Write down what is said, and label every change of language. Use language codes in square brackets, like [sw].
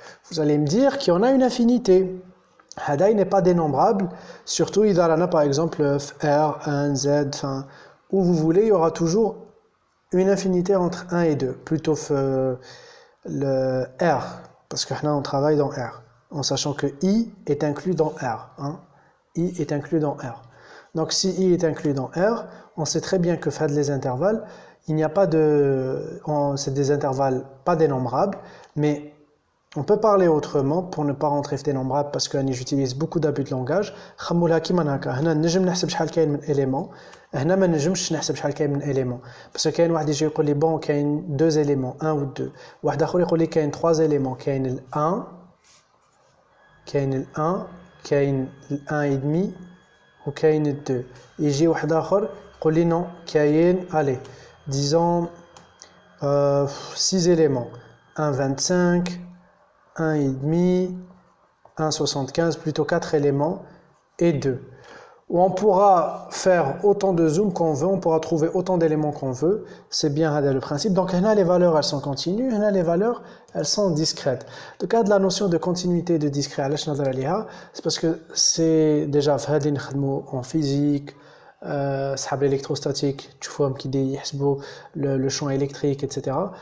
[fr] Vous allez me dire qu'il y en a une infinité. Hada n'est pas dénombrable, surtout il y a par exemple R, 1, Z, enfin, où vous voulez, il y aura toujours une infinité entre 1 et 2, plutôt le R, parce que là on travaille dans R, en sachant que I est inclus dans R. Hein? I est inclus dans R. Donc si I est inclus dans R, on sait très bien que faire les intervalles, il n'y a pas de... c'est des intervalles pas dénombrables, mais on peut parler autrement pour ne pas rentrer في dénombrable parce que j'utilise beaucoup d'abus de langage. [ar] خمولها كيما هكا هنا نجم نحسب شحال كاين من élément هنا ما نجمش نحسب شحال كاين من élément parce que كاين واحد يجي يقول لي bon كاين 2 éléments 1 ou 2 واحد اخر يقول لي كاين 3 éléments كاين ال 1 كاين ال 1 كاين ال 1 et demi وكاين ال 2 يجي واحد اخر يقول لي non كاين [fr] allez disons 6 éléments [ar] 1,25 1,5, 1,75, plutôt 4 éléments et 2. [fr] Où on pourra faire autant de zoom qu'on veut, on pourra trouver autant d'éléments qu'on veut. C'est bien le principe. Donc là, les valeurs, elles sont continues, là, les valeurs, elles sont discrètes. Le cas de la notion de continuité et de discret, c'est parce que c'est déjà en physique, سحاب l'électrostatique, [ar] تشوفوهم كي يحسبوا [fr] le champ électrique, etc.